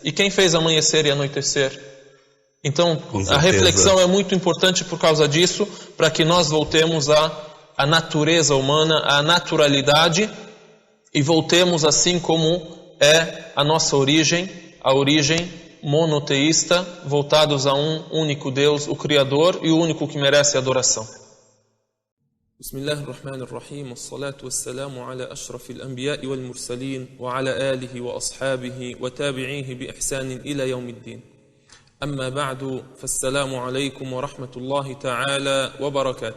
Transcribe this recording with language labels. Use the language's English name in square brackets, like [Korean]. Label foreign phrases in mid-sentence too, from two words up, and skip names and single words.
[Portuguese] E quem fez amanhecer e anoitecer? Então, a reflexão é muito importante por causa disso, para que nós voltemos à natureza humana, à naturalidade, e voltemos assim como é a nossa origem, a origem monoteísta, voltados a um único Deus, o Criador, e o único que merece adoração. [Arabic] بسم الله الرحمن الرحيم، والصلاة والسلام على أشرف الأنبياء والمرسلين، وعلى آله وأصحابه وتابعيه بإحسان إلى يوم الدين. أما بعد، فالسلام عليكم ورحمة الله تعالى وبركاته.